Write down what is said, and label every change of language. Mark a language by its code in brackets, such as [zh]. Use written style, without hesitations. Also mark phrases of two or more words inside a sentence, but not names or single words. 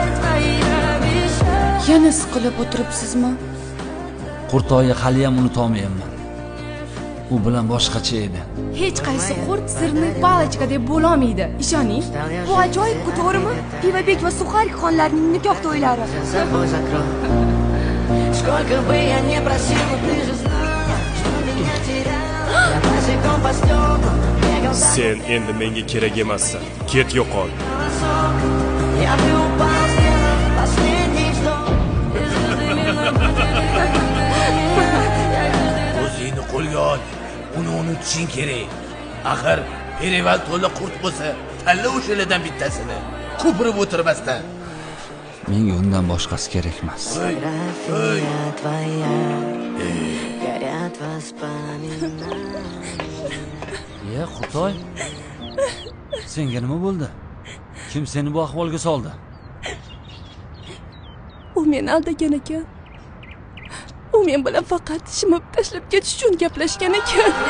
[uz] Yana siqilib o'tiribsizmi? Qurtoyni hali ham unuta olmayman. U bilan boshqacha edi. Hech qaysi qurt sirni palichka deb bo'la olmaydi. Ishoning. Bu ajoyib-ku, to'g'rimi? Pivabek va Suxarik xonlarning nikoh to'ylari. [ru] Сколько бы я не просил, ты же знаешь, что меня терял. Я босиком по стеклам бегал за [uz] Sen endi menga kerak emassan. Ket yo'qol. [ru] носок. Я бы упал, сделав последний вздох. И звезды мимо [uz] O'zingni qo'lga ol. Uni unutishing kerak. Axir Perival to'la qurt bo'lsa, tanla o'shalardan bittasini. Ko'pirib o'tirmasdan. Menga undan boshqasi kerak emas. [ru] фотография твоя. Горят воспоминания. [uz] Ya Qurtoy, senga nima bo'ldi? Kim seni bu ahvolga soldi? U meni aldagan ekan. U men bilan faqat shimib tashlab ketish uchun gaplashgan ekan.